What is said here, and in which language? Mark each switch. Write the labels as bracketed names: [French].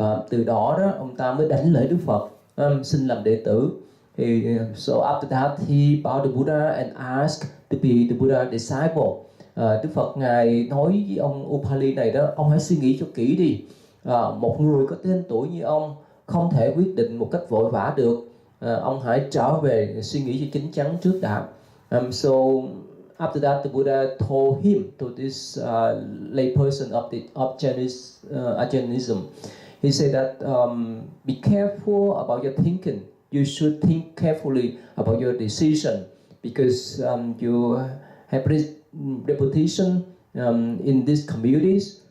[Vietnamese] Từ đó ông ta mới đảnh lễ Đức Phật, xin làm đệ tử. [English] So after that he bowed the Buddha and asked to be the Buddha disciple. [Vietnamese] Đức Phật ngài nói với ông Upali này đó, ông hãy suy nghĩ cho kỹ đi. Một người có tên tuổi như ông không thể quyết định một cách vội vã được. Ông hãy trở về suy nghĩ cho chín chắn trước đã. [English] So after that the Buddha told this lay person of Jainism, he said that be careful about your thinking. You should think carefully about your decision, because you have reputation in these communities.